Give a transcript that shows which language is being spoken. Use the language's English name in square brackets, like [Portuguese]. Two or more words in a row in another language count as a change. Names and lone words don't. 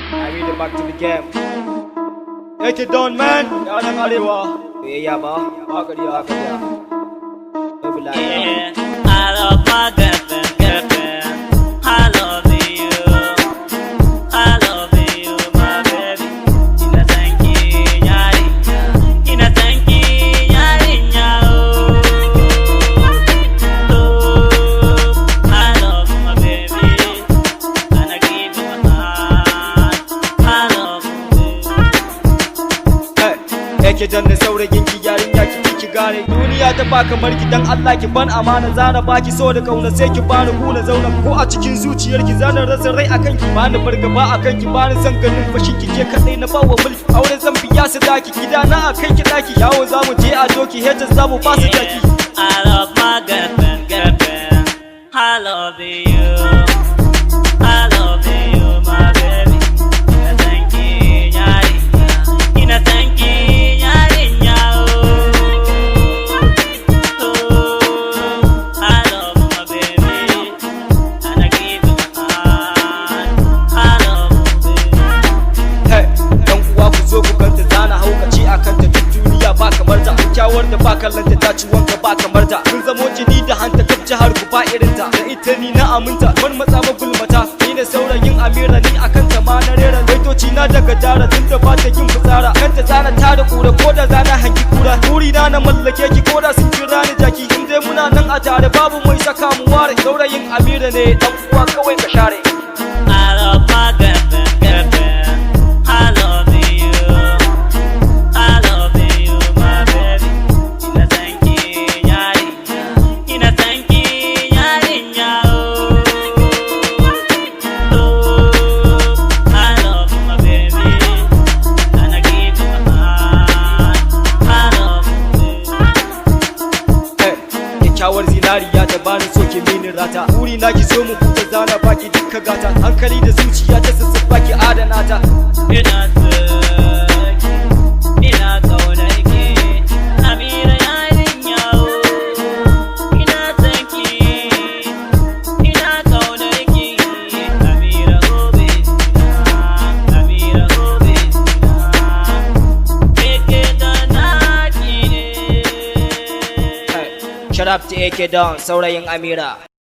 [English] Amira back to the game. Take it down, man. [Hausa] Yaran Arewa. Yeah, ba. Akariya. [English] Yeah, I love my girlfriend. I love you. I love you, my baby. [Hausa] Ina sanki yarinya. Ina sanki yarinya. [English] Oh, I love my baby. And I give you my heart. I love you. [Hausa] Hey, yake danna saurayin ki yarinya ki gane duniya ta ba kamar ki dan Allah ki ban amana zana baki so da kauna sai ki bani kuna zauna ko a cikin zuciyar ki zana rasa rai akan ki bani fargaba akan ki bani san ganin fashin ki ke kadai na bawa mulki aure zan biya su daki gidana akan ki daki yawo zamu je a doki hejja zamu fasu daki [English] I love my girlfriend. I love you. I love you, my baby. [Hausa] Ina sanki yarinya. Ina sanki yarinya. [English] Oh, I love my baby. And I give you my heart. I love you. [Hausa] hey dan uwa ku zo ku ganta zana haukaci akan ta duk duniya ba kamar ta kyawar da ba kallanta ta ci wanka ba kamar ta kun zamo jini da hanta kaf jihar ku ba irin ta da ita ni na aminta ban matsa ma gulmata ni ne saurayin Amira ni akan ta ma na rera baitoci na daga dara tun da ba ta yin fitsara kanta zana ta da kura ko da zana hangi kura buri na mallake ki ko da sun kira ni jaki in dai muna nan a tare babu mai saka mu ware saurayin Amira ne dan uwa kawai ka share [English] I love my girlfriend. I love you. I love you, my baby. [Hausa] Ina sanki yarinya. Ina sanki yarinya. [English] Oh, I love my baby. And I give you my heart. I love you. [Hausa] kyakkyawar zinariya ta bani so ki mini rata buri na ki zo mu huta zana baki dukka gata hankali da zuciya ta sassafa ki adana ta Ina sanki, ina kaunar ki, Amira yarinya. Ina sanki, ina kaunar ki, Amira obesina, Amira obesina. Keke da naki ne. [English] Shut up to AK Don saurayin Amira